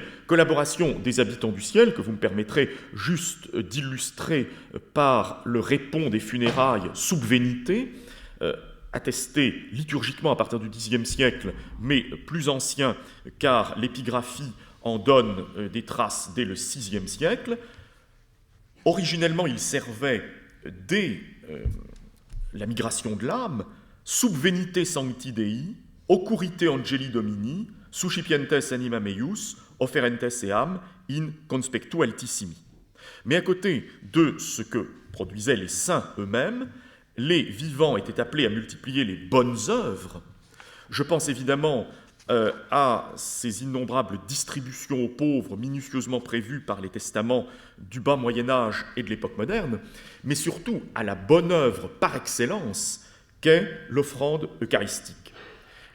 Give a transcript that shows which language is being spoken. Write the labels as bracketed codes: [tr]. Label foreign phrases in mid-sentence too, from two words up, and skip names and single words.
[fr] Collaboration des habitants du ciel que vous me permettrez juste d'illustrer par le répond des funérailles subvenite, attesté liturgiquement à partir du Xe siècle, mais plus ancien car l'épigraphie en donne des traces dès le VIe siècle. Originellement, il servait dès la migration de l'âme, [la] subvenite sancti Dei, occurrite angeli Domini, suscipientes anima meius, offerentes eam in conspectu altissimi. [fr] Mais à côté de ce que produisaient les saints eux-mêmes, les vivants étaient appelés à multiplier les bonnes œuvres. Je pense évidemment à ces innombrables distributions aux pauvres minutieusement prévues par les testaments du bas Moyen-Âge et de l'époque moderne, mais surtout à la bonne œuvre par excellence qu'est l'offrande eucharistique.